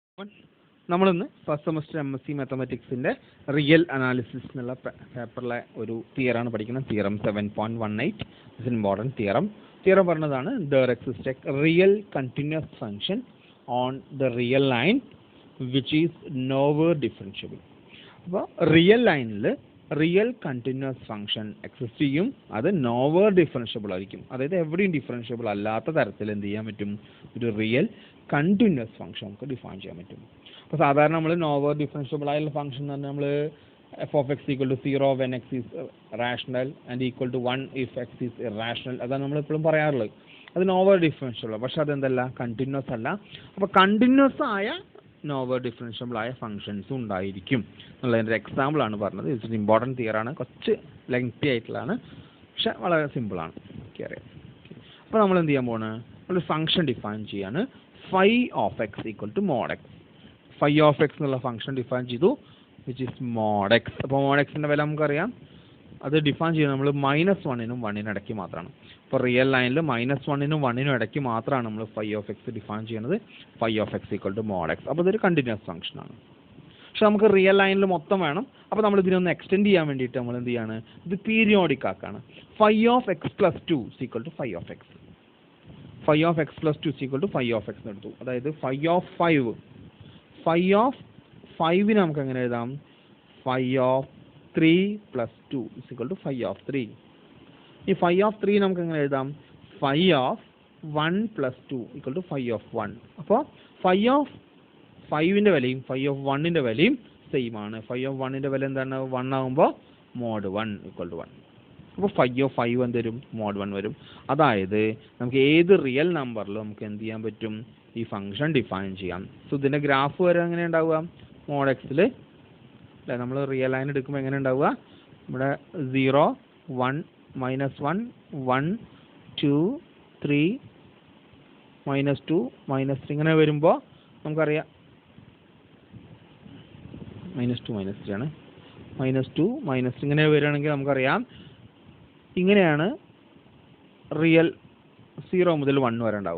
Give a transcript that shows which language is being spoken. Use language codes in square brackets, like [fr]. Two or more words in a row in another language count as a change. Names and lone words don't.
[ml] നമ്മളിന്ന് [en] first semester MSc Mathematics real analysis [ml] എന്നുള്ള പേപ്പറിലെ ഒരു തിയറാണ് പഠിക്കുന്നത്. [en] theorem 7.18 is important theorem പറഞ്ഞതാണ് there exists a real continuous function on the real line which is nowhere differentiable. [ml] അപ്പോൾ [en] real line real continuous function exist [ml] ചെയ്യും, അത് [en] nowhere differentiable [ml] ആയിരിക്കും. അതായത് എവിടെയും ഡിഫറൻഷ്യബിൾ അല്ലാത്ത തരത്തിൽ എന്ത് ചെയ്യാൻ പറ്റും, ഒരു [en] real continuous function [ml] നമുക്ക് ഡിഫൈൻ ചെയ്യാൻ പറ്റും. അപ്പോൾ സാധാരണ നമ്മൾ [en] nowhere differentiable [ml] ആയുള്ള ഫംഗ്ഷൻ എന്ന് പറഞ്ഞാൽ നമ്മൾ [en] f(x) = 0 when x is rational and equal to 1 if x is irrational, [ml] അതാണ് നമ്മൾ എപ്പോഴും പറയാറുള്ളത്. അത് [en] nowhere differentiable, [ml] പക്ഷെ അതെന്തല്ല, കണ്ടിന്യൂസ് അല്ല. അപ്പോൾ കണ്ടിന്യൂസ് ആയ [en] nowhere differentiable [ml] ആയ ഫംഗ്ഷൻസ് ഉണ്ടായിരിക്കും എന്നുള്ളതിൻ്റെ ഒരു എക്സാമ്പിളാണ് പറഞ്ഞത്. [en] it's important theorem, [ml] കുറച്ച് ലെങ്തി ആയിട്ടുള്ളതാണ്, പക്ഷെ വളരെ സിമ്പിളാണ്, ഓക്കെ അറിയാം. അപ്പോൾ നമ്മൾ എന്ത് ചെയ്യാൻ പോകുന്നത്, നമ്മൾ [en] function define [ml] ചെയ്യാണ്. [en] phi of x = mod x. phi of x [ml] എന്നുള്ള ഫംഗ്ഷൻ ഡിഫൈൻ ചെയ്തു, [en] which is mod x. [ml] അപ്പോൾ mod x-ൻ്റെ വില നമുക്കറിയാം, അത് ഡിഫൈൻ ചെയ്യുന്നത് നമ്മൾ -1-നും 1-നും ഇടയ്ക്ക് മാത്രമാണ്. ഇപ്പോൾ [en] real line [ml] -1-നും 1-നും ഇടയ്ക്ക് മാത്രമാണ് നമ്മൾ [en] phi of x [ml] ഡിഫൈൻ ചെയ്യുന്നത്. [en] phi of x = mod x. [ml] അപ്പോൾ ഇതൊരു [en] continuous function. [ml] പക്ഷെ നമുക്ക് [en] real line [ml] മൊത്തം വേണം. അപ്പോൾ നമ്മൾ ഇതിനൊന്ന് എക്സ്റ്റെൻഡ് ചെയ്യാൻ വേണ്ടിയിട്ട് നമ്മൾ എന്ത് ചെയ്യാണ്, ഇത് പീരിയോഡിക് ആക്കാണ്. [en] phi of x + 2 = phi of x. phi of x + 2 = phi of x എടുത്തു. [ml] അതായത് [en] phi of 5 [ml] നമുക്ക് എങ്ങനെ എഴുതാം, [en] phi of 3 + 2 = phi of 3. [ml] ഈ [en] phi of 3 [ml] നമുക്ക് എങ്ങനെ എഴുതാം, [en] phi of 1 + 2 = phi of 1. [ml] അപ്പോൾ [en] phi of 5- [ml] ൻ്റെ വിലയും [en] phi of 1- [ml] ൻ്റെ വിലയും സെയിം ആണ്. [en] phi of 1- [ml] ൻ്റെ വില എന്താണ്, 1 ആകുമ്പോൾ mod 1 = 1. അപ്പോൾ [en] phi of 5 [ml] എന്ത് വരും, [en] mod 1 [ml] വരും. അതായത് നമുക്ക് ഏത് [en] real number [ml] നമുക്ക് എന്ത് ചെയ്യാൻ പറ്റും, ഈ ഫംഗ്ഷൻ ഡിഫൈൻ ചെയ്യാം. സോ ഇതിൻ്റെ ഗ്രാഫ് വരെ എങ്ങനെ ഉണ്ടാവുക, mod x-ൽ അല്ലേ, നമ്മൾ [en] real line [ml] എടുക്കുമ്പോൾ എങ്ങനെ ഉണ്ടാവുക, ഇവിടെ 0 1 -1 1 2 3 -2 -3 ഇങ്ങനെ വരുമ്പോൾ നമുക്കറിയാം, -2 -3 ആണ്, -2 -3 ഇങ്ങനെ വരികയാണെങ്കിൽ നമുക്കറിയാം ഇങ്ങനെയാണ് റിയൽ 0 മുതൽ 1 വരെ ഉണ്ടാവുക.